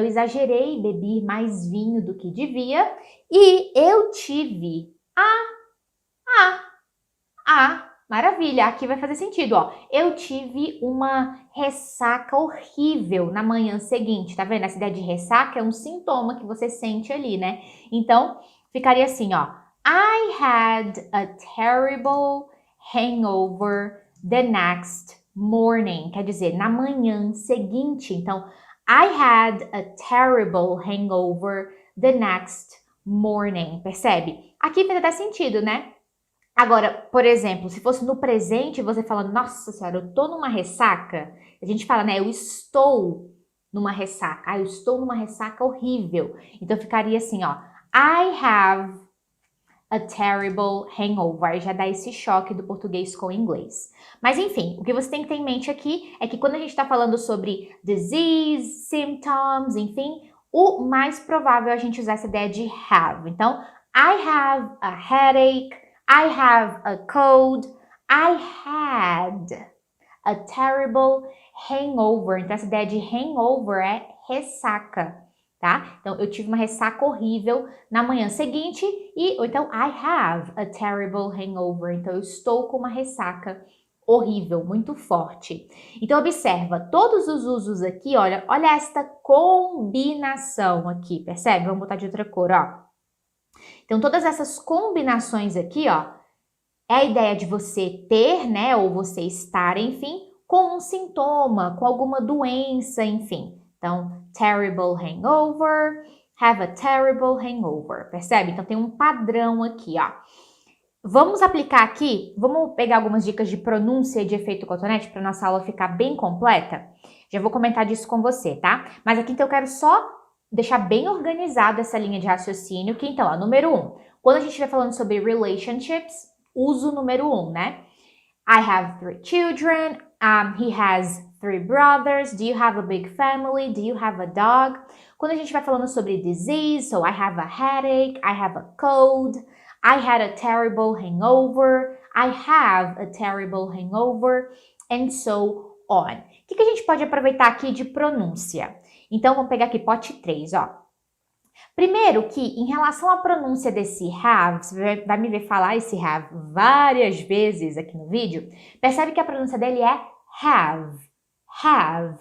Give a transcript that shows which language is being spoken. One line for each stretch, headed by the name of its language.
Portuguese: Eu exagerei, bebi mais vinho do que devia e eu tive maravilha, aqui vai fazer sentido, ó. Eu tive uma ressaca horrível na manhã seguinte, tá vendo? Essa ideia de ressaca é um sintoma que você sente ali, né? Então, ficaria assim, ó.
English: I had a terrible hangover the next morning.
Portuguese: Quer dizer, na manhã seguinte.
English: Então, I had a terrible hangover the next morning.
Portuguese: Percebe? Aqui faz até sentido, né? Agora, por exemplo, se fosse no presente, você fala, nossa senhora, eu tô numa ressaca. A gente fala, né, eu estou numa ressaca. Eu estou numa ressaca horrível. Então, ficaria assim, ó.
English: I have a terrible hangover.
Portuguese: Aí já dá esse choque do português com o inglês. Mas, enfim, o que você tem que ter em mente aqui é que quando a gente está falando sobre
English: disease, symptoms,
Portuguese: enfim, o mais provável é a gente usar essa ideia de have.
English: Então, I have a headache. I have a cold. I had a terrible hangover.
Portuguese: Então, essa ideia de hangover é ressaca, tá? Então, eu tive uma ressaca horrível na manhã seguinte ou então,
English: I have a terrible hangover.
Portuguese: Então, eu estou com uma ressaca horrível, muito forte. Então, observa, todos os usos aqui, olha esta combinação aqui, percebe? Vamos botar de outra cor, ó. Então, todas essas combinações aqui, ó, é a ideia de você ter, né, ou você estar, enfim, com um sintoma, com alguma doença, enfim.
English: Então, terrible hangover, have a terrible hangover, percebe?
Portuguese: Então, tem um padrão aqui, ó. Vamos aplicar aqui, vamos pegar algumas dicas de pronúncia e de efeito cotonete para nossa aula ficar bem completa? Já vou comentar disso com você, tá? Mas aqui, então, eu quero só deixar bem organizado essa linha de raciocínio, que então, ó, número 1, quando a gente estiver falando sobre relationships, uso número 1, né?
English: I have 3 children, he has 3 brothers, do you have a big family, do you have a dog?
Portuguese: Quando a gente vai falando sobre
English: disease, so I have a headache, I have a cold, I had a terrible hangover, I have a terrible hangover, and so on.
Portuguese: O que a gente pode aproveitar aqui de pronúncia? Então, vamos pegar aqui pote 3, ó. Primeiro que, em relação à pronúncia desse have, você vai me ver falar esse have várias vezes aqui no vídeo, percebe que a pronúncia dele é have, have.